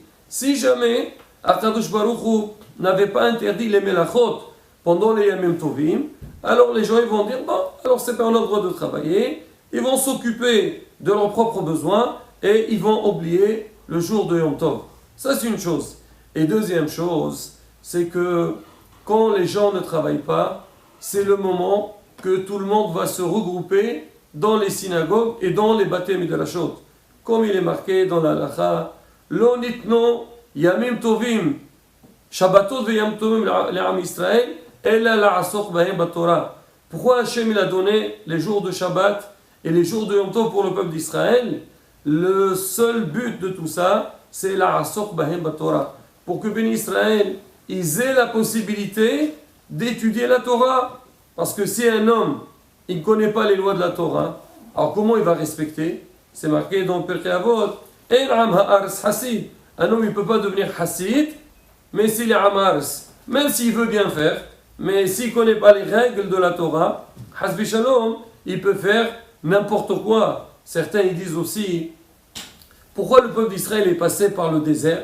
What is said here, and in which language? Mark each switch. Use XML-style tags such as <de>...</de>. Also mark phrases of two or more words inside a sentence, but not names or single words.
<fr>Si jamais</fr> <he>הקדוש ברוך הוא</he> <fr>n'avait pas interdit les melachot pendant les</fr> <he>ימים טובים,</he> <fr>alors les gens ils vont dire, bon, alors c'est pas un droit de travailler, ils vont s'occuper de leurs propres besoins et ils vont oublier le jour de</fr> <he>יום טוב.</he> <fr>Ça, c'est une chose. Et deuxième chose, c'est que quand les gens ne travaillent pas, c'est le moment que tout le monde va se regrouper dans les synagogues et dans les</fr> <he>בתי מדרשות.</he> <fr>Comme il est marqué dans la Halacha,</fr> <he>לא ניתנו ימים טובים, שבתות וימים טובים לעם ישראל, אלא לעסוק בהם בתורה.</he> <fr>Pourquoi Hachem il a donné les jours de Shabbat et les jours de</fr> <he>יום טוב</he> <fr>pour le peuple d'Israël? Le seul but de tout ça, c'est</fr> <he>לעסוק בהם בתורה.</he> <fr>Pour que</fr> <he>בני ישראל,</he> <fr>ils aient la possibilité d'étudier la Torah. Parce que si un homme, il ne connaît pas les lois de la Torah, alors comment il va respecter? C'est marqué dans Pirkei Avot,</fr> <he>אין עם הארץ חסיד.</he> <fr>Un homme, il ne peut pas devenir hasid, mais s'il est</fr> <he>עם הארץ,</he> <fr>même s'il veut bien faire, mais s'il ne connaît pas les règles de la Torah,</fr> <he>חס ושלום,</he> <fr>il peut faire n'importe quoi. Certains ils disent aussi, pourquoi le peuple d'Israël est passé par le désert?</fr>